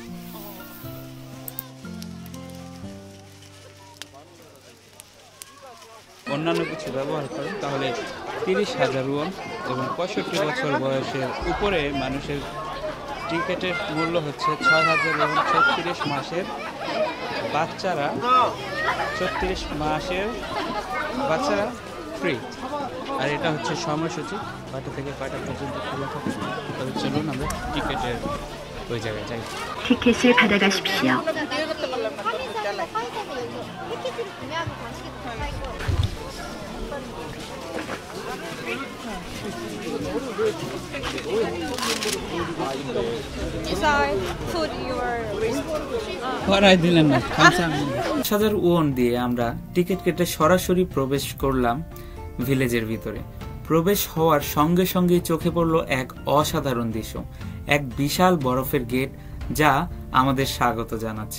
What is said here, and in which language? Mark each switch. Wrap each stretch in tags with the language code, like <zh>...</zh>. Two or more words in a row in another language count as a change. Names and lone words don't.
<bn>অন্যান্য কিছু ব্যবহার করেন তাহলে 30,000 ওয়ন এবং 65 বছর বয়সের উপরে মানুষের টিকিটের মূল্য হচ্ছে 6,000 এবং 36 মাসের বাচ্চারা 36 মাসের বাচ্চারা ফ্রি। আর এটা হচ্ছে সময়সূচি, কয়টা থেকে কয়টা পর্যন্ত খোলা থাকে। তবে চলুন আমরা টিকিটের ওই জায়গায় যাই।</bn> <ko>티켓을 받아가십시오.</ko> <en>Sorry, put your wrist.</en> <bn>করাই দিলেন না। 5000 ওয়ন দিয়ে আমরা টিকিট কেটে সরাসরি প্রবেশ করলাম ভিলেজের ভিতরে। প্রবেশ হওয়ার সঙ্গে সঙ্গে চোখে পড়ল এক অসাধারণ দৃশ্য, এক বিশাল বরফের গেট যা আমাদের স্বাগত জানাচ্ছে।</bn>